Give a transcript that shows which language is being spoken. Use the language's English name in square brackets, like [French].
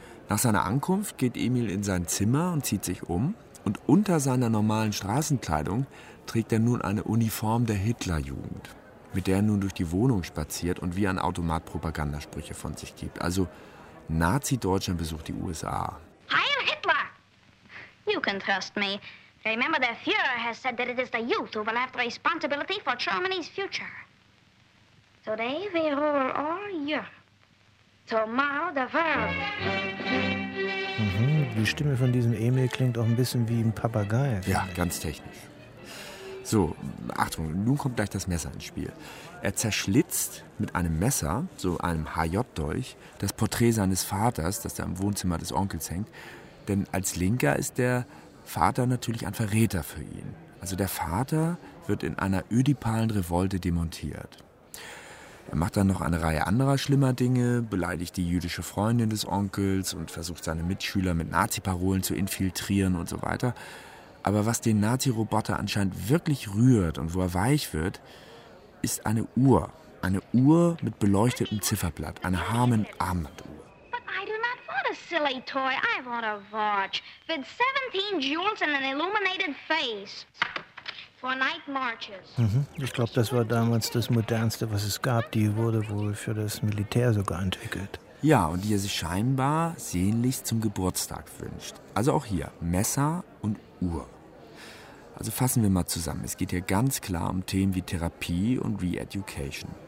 [German] Nach seiner Ankunft geht Emil in sein Zimmer und zieht sich um. Und unter seiner normalen Straßenkleidung trägt er nun eine Uniform der Hitlerjugend, mit der er nun durch die Wohnung spaziert und wie ein Automat Propagandasprüche von sich gibt. Also Nazi-Deutschland besucht die USA. Heil Hitler! [English] You can trust me. Remember, the Führer has said that it is the youth who will have the responsibility for Germany's future. Today we rule all Europe. Tomorrow the world. [German] Die Stimme von diesem Emil klingt auch ein bisschen wie ein Papagei. Ja, ganz technisch. So, Achtung, nun kommt gleich das Messer ins Spiel. Er zerschlitzt mit einem Messer, so einem HJ-Dolch, das Porträt seines Vaters, das da im Wohnzimmer des Onkels hängt. Denn als Linker ist der Vater natürlich ein Verräter für ihn. Also der Vater wird in einer ödipalen Revolte demontiert. Er macht dann noch eine Reihe anderer schlimmer Dinge, beleidigt die jüdische Freundin des Onkels und versucht seine Mitschüler mit Nazi-Parolen zu infiltrieren und so weiter. Aber was den Nazi-Roboter anscheinend wirklich rührt und wo er weich wird, ist eine Uhr. Eine Uhr mit beleuchtetem Zifferblatt. Eine Harman-Armbanduhr. [English] But I do not want a silly toy. I want a watch. With 17 jewels and an illuminated face. For night marches. [German] Ich glaube, das war damals das Modernste, was es gab. Die wurde wohl für das Militär sogar entwickelt. Ja, und die er sich scheinbar sehnlichst zum Geburtstag wünscht. Also auch hier, Messer und Uhr. Also fassen wir mal zusammen. Es geht hier ganz klar um Themen wie Therapie und Re-Education.